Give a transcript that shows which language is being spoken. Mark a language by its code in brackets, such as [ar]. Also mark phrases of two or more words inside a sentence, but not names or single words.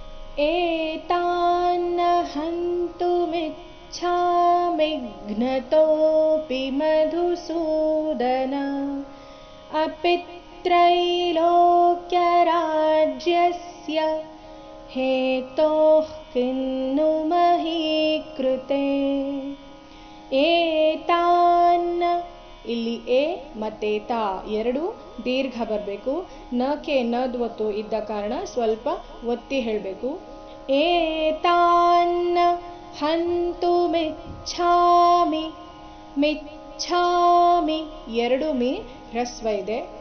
[sa] एतान्न हन्तुमिच्छामि घ्नतोऽपि मधुसूदन अपि त्रैलोक्यराज्यस्य हेतोः किन्नु मही कृते ಏತಾನ್ನ [kn] ಇಲ್ಲಿ ಎ ಮತ್ತೆ ತಾ ಎರಡು ದೀರ್ಘ ಬರಬೇಕು. ನಕ್ಕೆ ನದ್ವತ್ತು ಇದ್ದ ಕಾರಣ ಸ್ವಲ್ಪ ಒತ್ತಿ ಹೇಳಬೇಕು. [sa] ಏತಾನ್ನ ಹಂತು ಮಿಚ್ಛಾಮಿ ಮಿಚ್ಛಾಮಿ [kn] ಎರಡು ಮಿ ಹ್ರಸ್ವ ಇದೆ.